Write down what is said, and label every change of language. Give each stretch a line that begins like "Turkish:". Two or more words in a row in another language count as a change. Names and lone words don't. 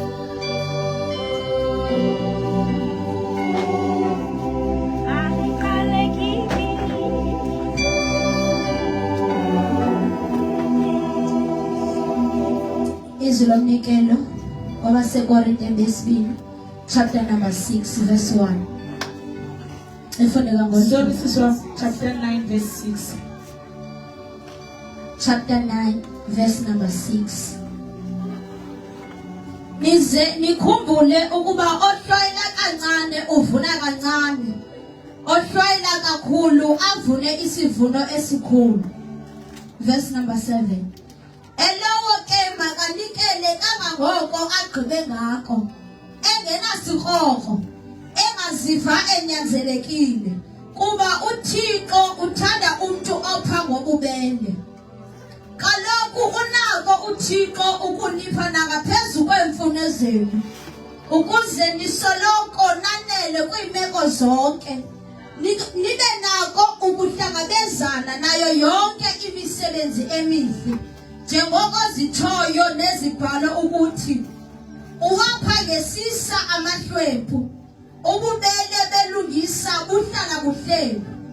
Xhosa: Izwi lomnikelo wabaseKorinte besibili
English: chapter number 6 verse 1.
Xhosa: Ifundeka
English: Sorry, chapter 9 verse 6. Chapter 9 verse number 6.
Xhosa: nize nikhumbule ukuba ohlwayela kancane uvuna kancane, ohlwayela kakhulu avune isivuno esikhulu.
English: Verse number 7.
Xhosa: Elowo ke makanikele kangangoko agqibe ngako, engenasikrokro, engaziva enyanzelekile, kuba uThixo uthanda umuntu opha ngobubele. Kaloku unako uThixo ukunipha nangaphezu kweemfuno zenu, ukuze nisoloko nanele kwiimeko zonke, nibe nako ukuhlangabezana nayo yonke imisebenzi emihle, njengoko zitshoyo nezibhalo ukuthi uwapha ngesisa amahlwempu, ububele belungisa buhlala buhleli.